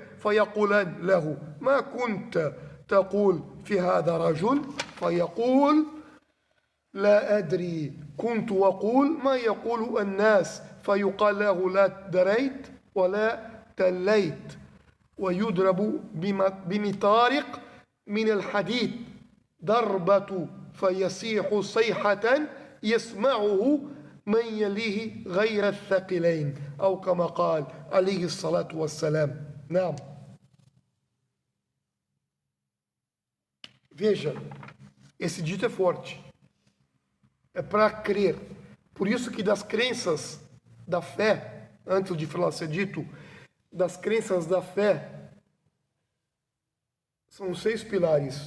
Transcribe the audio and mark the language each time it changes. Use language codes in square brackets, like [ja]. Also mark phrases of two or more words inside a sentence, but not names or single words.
[ar] فيقولان له ما كنت تقول في هذا الرجل فيقول لا أدري كنت أقول ما يقول الناس فيقال له لا دريت ولا تليت ويضرب بمطارق من الحديد ضربة فيصيح صيحة يسمعه من يليه غير الثقلين أو كما قال عليه الصلاة والسلام. نعم. [pt] Veja, esse dito é forte. É para crer. Por isso que das crenças da fé, antes de falar ser dito, das crenças da fé, são 6 pilares.